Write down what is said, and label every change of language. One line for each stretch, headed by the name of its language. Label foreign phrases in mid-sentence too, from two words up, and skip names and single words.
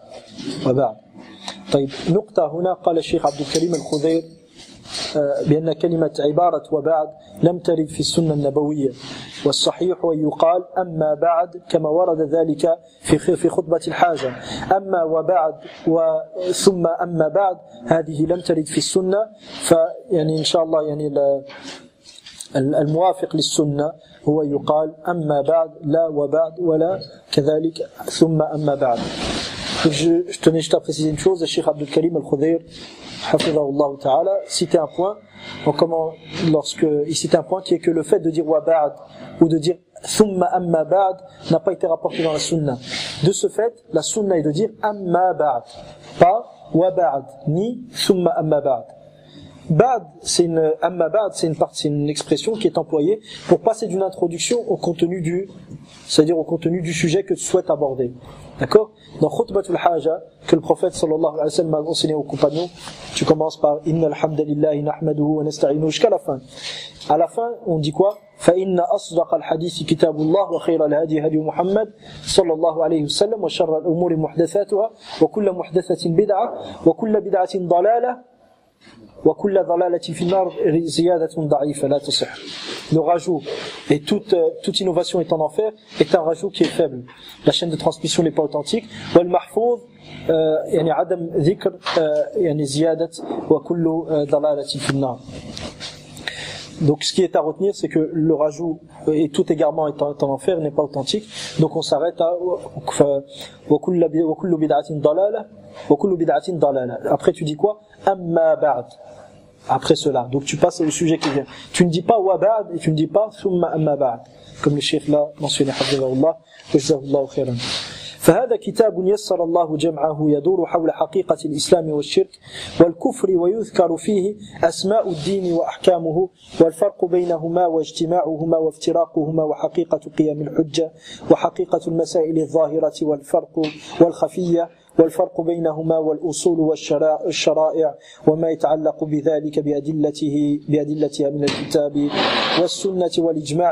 Arabic: طيب نقطة هنا قال الشيخ عبد الكريم الخضير بأن كلمة عبارة وبعد لم ترد في السنة النبوية، والصحيح أن يقال أما بعد كما ورد ذلك في خطبة الحاجة. أما وبعد ثم أما بعد هذه لم ترد في السنة، فيعني إن شاء الله يعني الموافق للسنة هو يقال أما بعد لا وبعد ولا كذلك ثم أما بعد.
French: Je tenais juste à préciser une chose, le Cheikh Abdul Karim al-Khudayr
Arabic: حفظه الله تعالى
French: citait un point, il citait un point qui est que le fait de dire
Arabic: وبعد
French: ou de dire
Arabic: ثم أما بعد
French: n'a pas été rapporté dans la sunna. De ce fait, la sunna est de dire
Arabic: أما بعد,
French: pas
Arabic: وبعد
French: ni
Arabic: ثم أما بعد.
French: Ba'd, c'est une expression qui est employée pour passer d'une introduction au contenu c'est-à-dire au contenu du sujet que tu souhaites aborder. D'accord? Dans Khutbatul Haja, que le prophète
Arabic: صلى الله عليه وسلم
French: a enseigné aux compagnons, tu commences par
Arabic: إن الحمد لله نحمده ونستعينه
French: jusqu'à la fin. À la fin, on dit quoi?
Arabic: فإن أصدق الحديث كتاب الله وخير الهدي هدي محمد صلى الله عليه وسلم وشر الأمور محدثاتها وكل محدثة بدعة وكل بدعة ضلالة وكل ضلالة في النار زيادة ضعيفة لا تصح.
French: Le rajout et toute innovation est en enfer est un rajout qui est faible. La chaîne de transmission n'est pas authentique.
Arabic: والمحفوظ يعني عدم ذكر يعني زيادة وكل ضلالة في النار.
French: Donc ce qui est à retenir, c'est que le rajout et tout égarement est en enfer n'est pas authentique. Donc on s'arrête à
Arabic: وكل بدعة ضلالة وكل بدعة ضلالة.
French: Après tu dis quoi?
Arabic: أما بعد.
French: Après cela, donc tu passes au sujet qui vient. Tu ne dis pas
Arabic: وبعد
French: et tu ne dis pas
Arabic: ثم أما بعد,
French: comme le cheikh l'a mentionné,
Arabic: حفظه الله وجزاه الله خيرا. فهذا كتاب يسر الله جمعه يدور حول حقيقة الإسلام والشرك والكفر ويذكر فيه أسماء الدين وأحكامه والفرق بينهما واجتماعهما وافتراقهما وحقيقة قيام الحجة وحقيقة المسائل الظاهرة والفرق والخفية والفرق بينهما والأصول والشرائع وما يتعلق بذلك بأدلتها من الكتاب والسنة والإجماع.